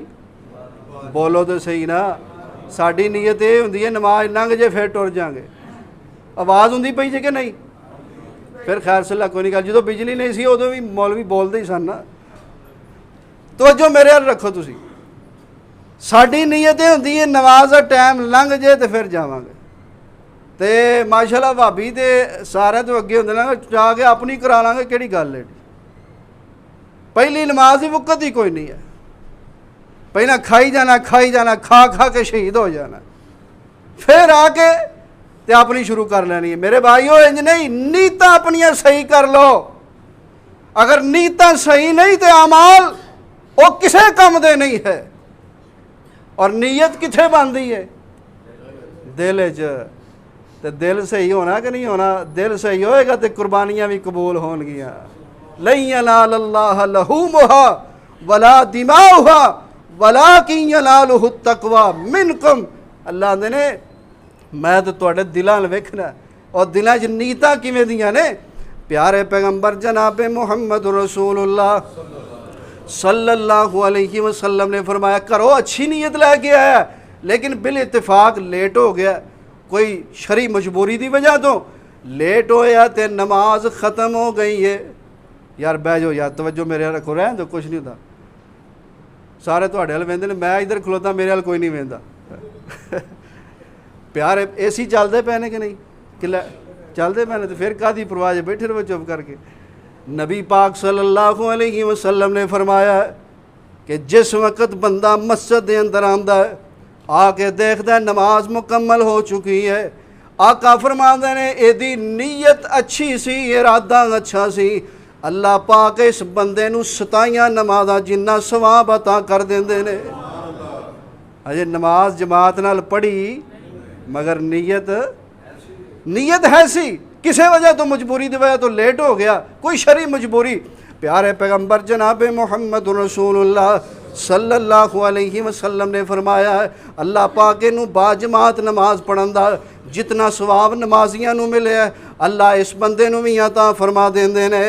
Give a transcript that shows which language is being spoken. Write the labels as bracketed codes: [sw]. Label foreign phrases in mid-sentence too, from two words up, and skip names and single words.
[pa] بولو تو صحیح نا، ساڑی نیت یہ ہوندی ہے نماز لنگ جے پھر ٹر جائیں گے، آواز ہوندی پئی جے کہ نہیں؟ پھر خیر صلی اللہ کوئی نہیں گل، جدو بجلی نہیں سی ادو بھی مولوی بولتے ہی سن نا۔ توجہ میرے حال رکھو تسی، ساڑی نیت یہ ہوندی ہے نماز دا ٹائم لنگ جے تے پھر جاواں گے، تے ماشاءاللہ بھابی تے سارے تو اگے ہوندے نا جا کے اپنی کرا لیں گے، کیڑی گل ہے؟ پہلی نماز ہی وقت ہی کوئی نہیں ہے، پہلے کھائی جانا کھا کھا کے شہید ہو جانا، پھر آ کے تے اپنی شروع کر لینی ہے۔ میرے بھائیو انج نہیں، نیتاں اپنیاں صحیح کر لو، اگر نیتاں صحیح نہیں تے اعمال وہ کسے کم دے نہیں ہے۔ اور نیت کتھے باندھی ہے؟ دل وچ، تے دل صحیح ہونا کہ نہیں ہونا؟ دل صحیح ہوئے گا تے قربانیاں بھی قبول ہون گیاں۔ [ar] لن ینال اللہ لحومها ولا دماؤها ولکن ینالہ التقوی منکم۔ [pa] اللہ نے میں تو تواڈے دلاں ویکھنا، اور دلاں وچ نیتاں کیویں دیاں نے۔ پیارے پیغمبر جناب محمد رسول اللہ [ar] صلی اللہ علیہ وسلم [pa] نے فرمایا کرو اچھی نیت لے کے آیا، لیکن بالاتفاق لیٹ ہو گیا، کوئی شرعی مجبوری دی وجہ تو لیٹ ہویا تے نماز ختم ہو گئی ہے۔ یار بہ جاؤ یار، توجہ میرے رکھو، رہن دو، کچھ نہیں ہوتا، سارے تواڈے ہل ویندے نے، میں ادھر کھلوتا میرے ہل کوئی نہیں ویندا۔ پیارے اے سی چلدے پے نے کہ نہیں؟ کہ چلدے پے نے تو پھر کادی پرواہ ہے، بیٹھے رہو چپ کر کے۔ نبی پاک [ar] صلی اللہ علیہ وسلم [pa] نے فرمایا کہ جس وقت بندہ مسجد دے اندر آندا ہے، آ کے دیکھدا ہے نماز مکمل ہو چکی ہے، آقا فرماندے نے ایدی نیت اچھی سی، ارادہ اچھا سی، اللہ پاک اس بندے نو 27 نمازاں جنہ ثواب عطا کر دیندے نے۔ اجے نماز جماعت نال پڑھی مگر نیت ہے سی، کسے وجہ تو مجبوری دی وجہ تو لیٹ ہو گیا، کوئی شرعی مجبوری۔ پیارے پیغمبر جناب محمد رسول اللہ [ar] صلی اللہ علیہ وسلم [pa] نے فرمایا ہے اللہ پاک نو با جماعت نماز پڑھن دا جتنا ثواب نمازیاں نو ملے ہے اللہ اس بندے نو بھی عطا فرما دیندے نے۔